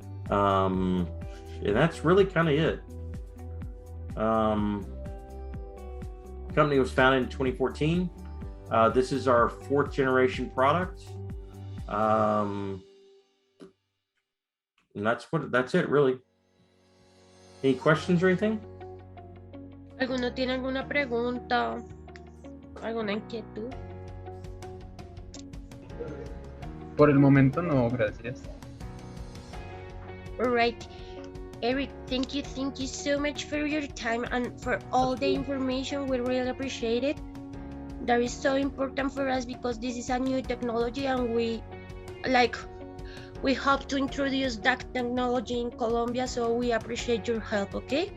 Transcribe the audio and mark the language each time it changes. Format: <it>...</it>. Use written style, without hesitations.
<en>And that's really kind of it. The company was founded in 2014. This is our 4th generation product. And that's it really. Any questions or anything?</en> <es>¿Alguno tiene alguna pregunta? ¿Alguna inquietud? Por el momento no, gracias.</es> <en>All right. Eric, thank you so much for your time and for all the information. We really appreciate it. That is so important for us because this is a new technology and we hope to introduce that technology in Colombia, so we appreciate your help, okay?</en>